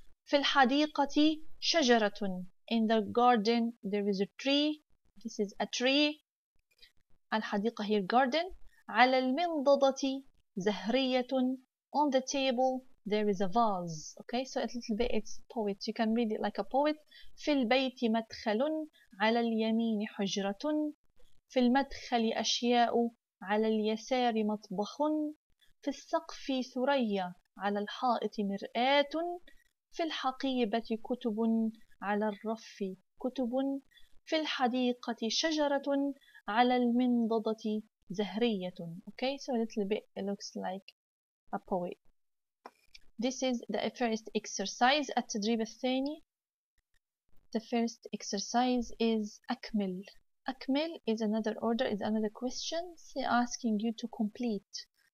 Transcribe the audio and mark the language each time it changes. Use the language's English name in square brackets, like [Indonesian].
[Arabic] في الحديقة شجرة, [English] in the garden there is a tree. This is a tree. الحديقة here garden. [Arabic] على المنضدة زهرية, [English] on the table there is a vase. Okay, so a little bit it's poet, you can read it like a poet. [Arabic] في البيت مدخل, على اليمين حجرة, في المدخل أشياء, على اليسار مطبخ, في السقف ثريا, على الحائط مرآة, في الحقيبة كتب, على الرف كتب, في الحديقة شجرة, على المنضدة زهرية. [English] Okay, so a little bit it looks like a poet. This is the first exercise. [Arabic] التدريب الثاني, [English] the first exercise is أكمل. أكمل is another order, is another question asking you to complete.